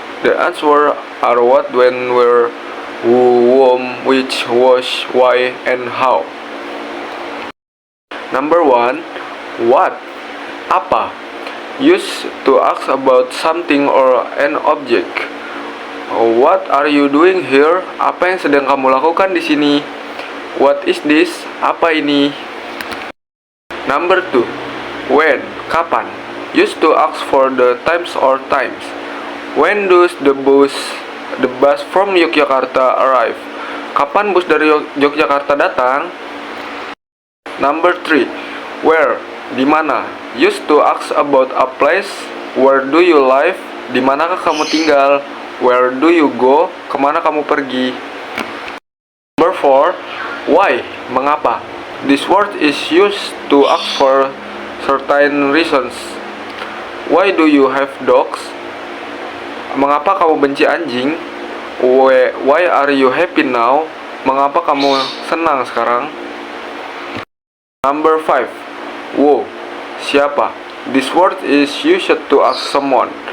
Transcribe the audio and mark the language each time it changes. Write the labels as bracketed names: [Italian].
[English] The answer are what, when, where, who, whom, which, was, why, and how. Number 1. What? [Indonesian] Apa? [English] Used to ask about something or an object. What are you doing here? [Indonesian] Apa yang sedang kamu lakukan di sini? [English] What is this? [Indonesian] Apa ini? [English] Number 2. When? [Indonesian] Kapan? [English] Used to ask for the times or times. When does the bus from Yogyakarta arrive? [Indonesian] Kapan bus dari Yogyakarta datang? [English] Number 3. Where? [Indonesian] Di mana? [English] Used to ask about a place. Where do you live? [Indonesian] Di manakah kamu tinggal? [English] Where do you go? [Indonesian] Kemana kamu pergi? [English] Number 4. Why? [Indonesian] Mengapa? [English] This word is used to ask for certain reasons. Why do you have dogs? [Indonesian] Mengapa kamu benci anjing? [English] Why are you happy now? [Indonesian] Mengapa kamu senang sekarang? [English] Number 5. Who? [Indonesian] Siapa? [English] This word is used to ask someone.